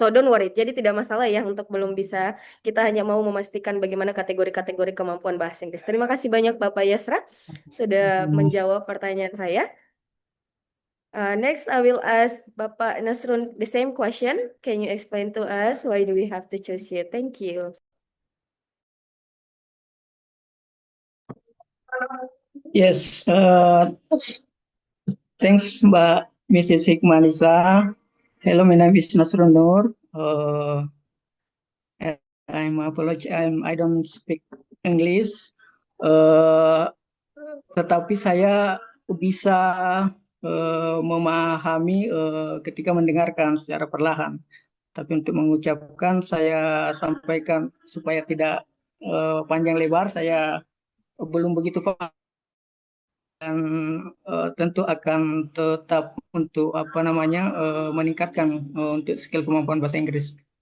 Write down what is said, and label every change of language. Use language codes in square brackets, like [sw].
[en] So don't worry, [id] jadi tidak masalah ya untuk belum bisa. Kita hanya mau memastikan bagaimana kategori-kategori kemampuan bahasa Inggris. Terima kasih banyak Bapak Yasra sudah menjawab pertanyaan saya. [en] Next, I will ask Bapak Nasrun the same question. Can you explain to us why do we have to choose you? Thank you. Yes, thanks Mbak Mrs. Hikmanisa. Hello, my name is Nasrun Nur. I'm apologize, I don't speak English. [id] Tetapi saya bisa memahami ketika mendengarkan secara perlahan. Tapi untuk mengucapkan saya sampaikan supaya tidak panjang lebar, saya belum begitu paham dan tentu akan tetap untuk meningkatkan untuk skill kemampuan bahasa Inggris.